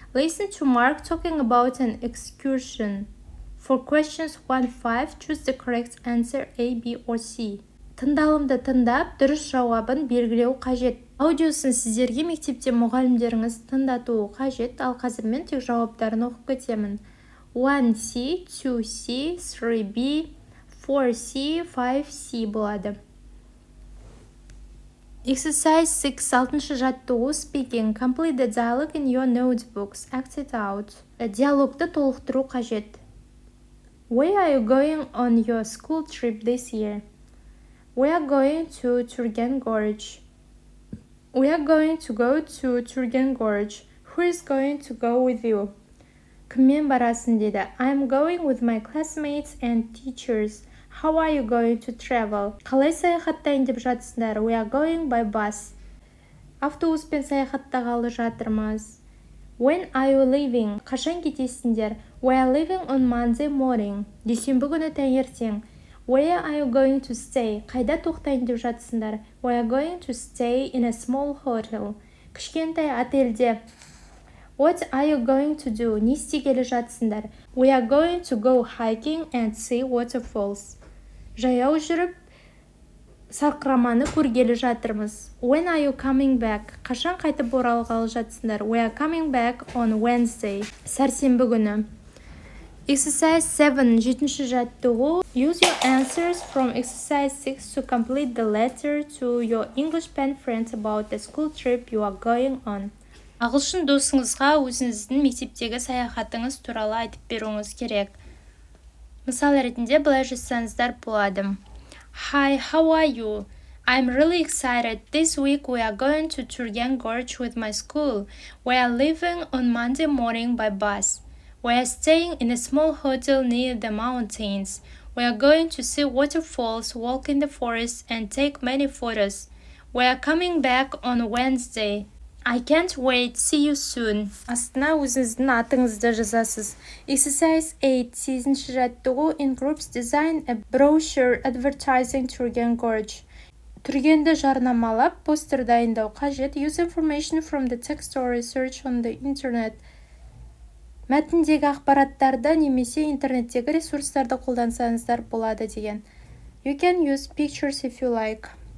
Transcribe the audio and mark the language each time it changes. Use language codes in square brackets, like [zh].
[en] Listen to Mark talking about an excursion. For questions 1-5, choose the correct answer A, B, or C. [kk] Тыңдалымды тыңдап, дұрыс жауабын белгілеу қажет. Аудиосын сіздерге мектепте мұғалімдеріңіз тыңдатуы қажет, ал қазір мен тек жауаптарын оқып кетемін. 1C, 2C, 3B, 4C, 5C болады. [en] Exercise 6. [kk] 6-шы жаттығу. [en] Speaking. Complete the dialogue in your notebooks. Act it out. [kk] Диалогты толықтыру қажет. [en] Where are you going on your school trip this year? We are going to Turgan Gorge. We are going to go to Turgan Gorge. Who is going to go with you? [kk] Кіммен барасың деді. [en] I'm going with my classmates and teachers. How are you going to travel? [kk] Қалай саяхаттайын деп жатсыңдар? [en] We are going by bus. [kk] Автобуспен саяхаттағалы жатырмыз. [en] When are you leaving? [kk] Қашан кетесіңдер? [en] We are leaving on Monday morning. [kk] Дүйсенбі күні таңертең. [en] Where are you going to stay? [kk] Қайда тоқтайын деп жатсыңдар? [en] We are going to stay in a small hotel. [kk] Кішкентай отельде. [en] What are you going to do? [kk] Не істегелі жатсыңдар? [en] We are going to go hiking and see waterfalls. [kk] Жаяу жүріп, сарқыраманы көргелі жатырмыз. [en] When are you coming back? [kk] Қашан қайтып оралғалы жатсыңдар? [en] We are coming back on Wednesday. [kk] Сәрсенбі күні. [en] Exercise 7. [kk] 7-ші жаттығу. [en] Use your answers from exercise 6 to complete the letter to your English pen friends about the school trip you are going on. [kk] Ағылшын досыңызға өзіңіздің мектептегі саяхатыңыз туралы айтып беруіңіз керек. Мысал ретінде былай жазсаңыздар болады. [en] Hi, how are you? I'm really excited. This week we are going to Turgan Gorge with my school. We are leaving on Monday morning by bus. We are staying in a small hotel near the mountains. We are going to see waterfalls, walk in the forest, and take many photos. We are coming back on Wednesday. I can't wait, see you soon. [kk] Астына өзіңіздің атыңызды жазасыз. [en] Exercise 8. [kk] 8-ші жаттығу. [en] In groups design a brochure advertising Turgen Gorge. [kk] Түргенді жарнамалап, постер дайындау қажет. [en] Use information from the text or research on the internet. [kk] Мәтіндегі ақпараттарды немесе интернеттегі ресурстарды қолдансаңыздар болады деген. [en] You can use pictures if you like.